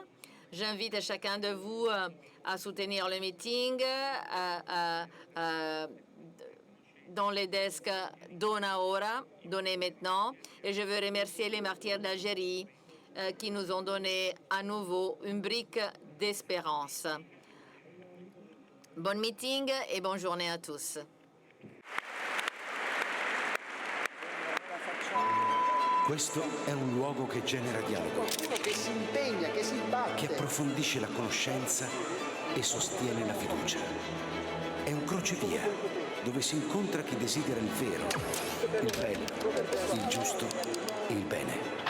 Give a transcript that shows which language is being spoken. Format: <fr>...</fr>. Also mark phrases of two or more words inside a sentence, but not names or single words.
<fr>J'invite chacun de vous à soutenir le meeting dans les desks</fr> <it>Dona Ora,</it> <fr>donnez maintenant. Et je veux remercier les martyrs d'Algérie qui nous ont donné à nouveau une brique d'espérance. Bon meeting et bonne journée à tous.</fr> <it>Questo è un luogo che genera dialogo, che si impegna, che si batte. che approfondisce la conoscenza e sostiene la fiducia. È un crocevia dove si incontra chi desidera il vero, il bello, il giusto e il bene.</it>